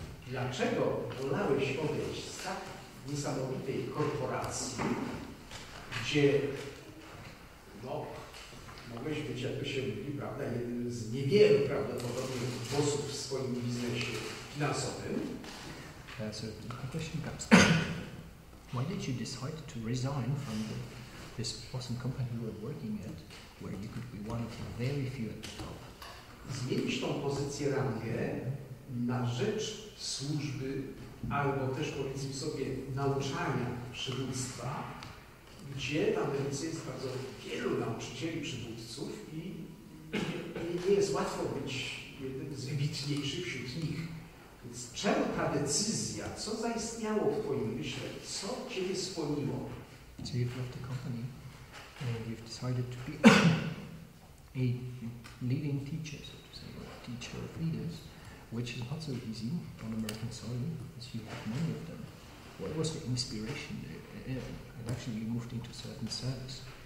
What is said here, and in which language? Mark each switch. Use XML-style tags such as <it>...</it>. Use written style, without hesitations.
<pl>Dlaczego wolałeś odejść z tak niesamowitej korporacji, gdzie mogłeś być, jak to się mówi, prawda, jednym z niewielu prawdopodobnych bossów w swoim biznesie finansowym.</pl> <en>So the question comes, why did you decide to resign from this awesome company you were working at, where you could be one of the very few at the top?</en> <pl>Zmienić tą pozycję rangę na rzecz służby, albo też powiedzmy sobie nauczania przywództwa, gdzie w Ameryce jest bardzo wielu nauczycieli przywódców i nie jest łatwo być jednym z wybitniejszych wśród nich. Więc czemu ta decyzja, co zaistniało w twoim myśle, co ciebie skłoniło?</pl> <en>So you've left the company and you've decided to be a leading teacher, so to say, or a teacher of leaders, which is not so easy on American soil, as you have many of them. What was the inspiration there? And actually you moved into certain service.</en>